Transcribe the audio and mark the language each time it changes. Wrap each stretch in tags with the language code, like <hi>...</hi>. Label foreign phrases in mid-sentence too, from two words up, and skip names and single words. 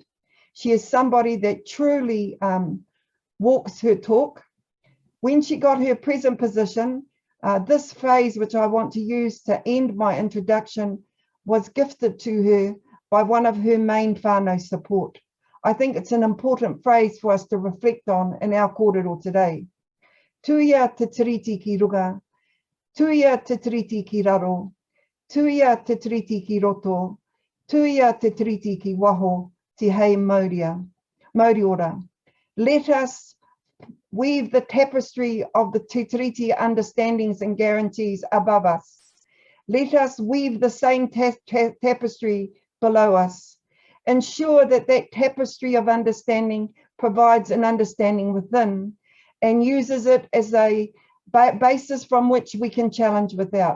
<en>She is somebody that truly walks her talk. When she got her present position, this phrase, which I want to use to end my introduction, was gifted to her by one of her main whānau support. I think it's an important phrase for us to reflect on in our kōrero today.</en> <mi>Tuia te tiriti ki runga, tuia te tiriti ki raro, tuia te tiriti ki roto, tuia te tiriti ki waho, te hei Māori ora.</mi> <en>Let us weave the tapestry of the</en> <mi>te tiriti</mi> <en>understandings and guarantees above us. Let us weave the same tapestry below us. Ensure that that tapestry of understanding provides an understanding within and uses it as a basis from which we can challenge without.</en>